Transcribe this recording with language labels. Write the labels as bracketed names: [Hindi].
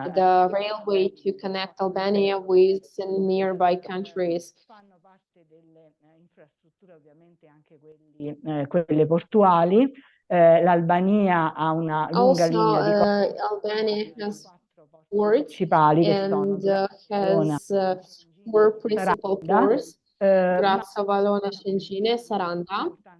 [English] the railway to connect Albania with nearby countries. [Italian] Fanno parte delle infrastrutture ovviamente anche quelle portuali. L'Albania ha una lunga linea di [English] Albania has ports [Italian] principali che [English] and has four principal ports, Grazia, Valona, Shengine, Saranda.